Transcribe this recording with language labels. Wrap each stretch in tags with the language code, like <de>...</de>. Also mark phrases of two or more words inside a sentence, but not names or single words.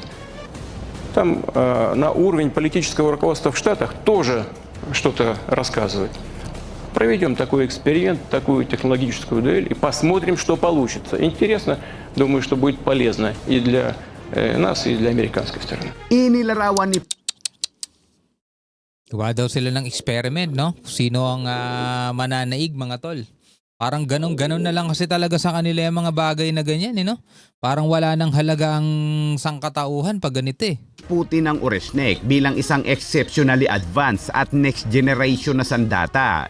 <ru>Там на уровень политического руководства в Штатах тоже что-то рассказывают. Проведем такой эксперимент, такую технологическую дуэль и посмотрим, что получится. Интересно, думаю, что будет полезно и для нас, и для американской стороны.</ru> <tl>Inilarawan ni Gawa daw sila ng experiment, no? Sino ang mananaig, mga tol? Parang ganon na lang kasi talaga sa kanila yung mga bagay na ganyan, no? Parang wala nang halaga ang sangkatauhan pag ganito eh. Putin ang Oreshnik bilang isang</tl> <en>exceptionally advanced</en> <tl>at</tl> <en>next generation</en> <tl>na sandata.</tl>